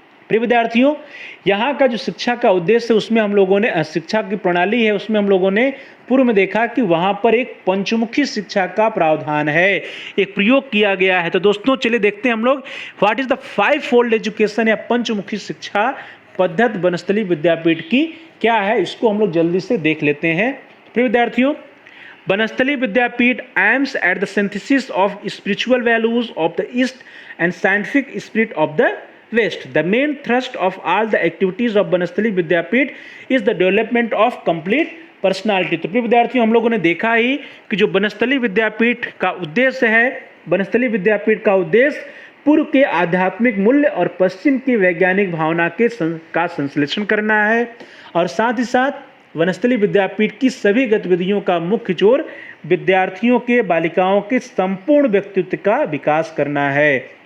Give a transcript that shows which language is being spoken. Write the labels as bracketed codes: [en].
[hi] प्रिय विद्यार्थियों, यहाँ का जो शिक्षा का उद्देश्य है उसमें हम लोगों ने, शिक्षा की प्रणाली है उसमें हम लोगों ने पूर्व में देखा कि वहाँ पर एक पंचमुखी शिक्षा का प्रावधान है, एक प्रयोग किया गया है। तो दोस्तों चलिए देखते हैं हम लोग [en] what is the fivefold education [hi] या पंचमुखी शिक्षा पद्धति वनस्थली विद्यापीठ की क्या है, इसको हम लोग जल्दी से देख लेते हैं। प्रिय विद्यार्थियों, [en] Vanasthali Vidyapith aims at the synthesis of spiritual values of the East and scientific spirit of the West. The main thrust of all the activities of Vanasthali Vidyapith is the development of complete personality. [hi] तो प्रिय विद्यार्थियों, हम लोगों ने देखा ही कि जो वनस्थली विद्यापीठ का उद्देश्य है, वनस्थली विद्यापीठ का उद्देश्य पूर्व के आध्यात्मिक मूल्य और पश्चिम की वैज्ञानिक भावना का संश्लेषण करना है और साथ ही साथ वनस्थली विद्यापीठ की सभी गतिविधियों का मुख्य जोर विद्यार्थियों के, बालिकाओं के संपूर्ण व्यक्तित्व का विकास करना है।